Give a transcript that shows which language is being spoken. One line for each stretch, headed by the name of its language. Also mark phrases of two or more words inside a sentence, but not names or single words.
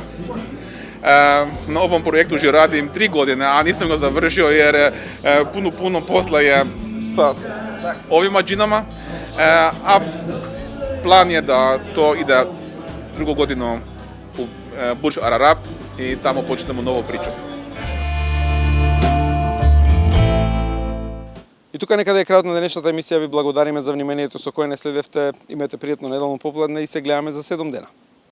Croatian: Na ovom projektu že radim 3 godine, a nisam ga završio jer puno posla je sa ovima džinama. A plan je da to ide drugu godinu u Burj Al Arab i tamo počnemo novu priču.
Macedonian: И тука некаде е крајот на денешната емисија. Ви благодариме за вниманието со кое не следевте. Имате пријатно неделно попладне и се гледаме за 7 дена.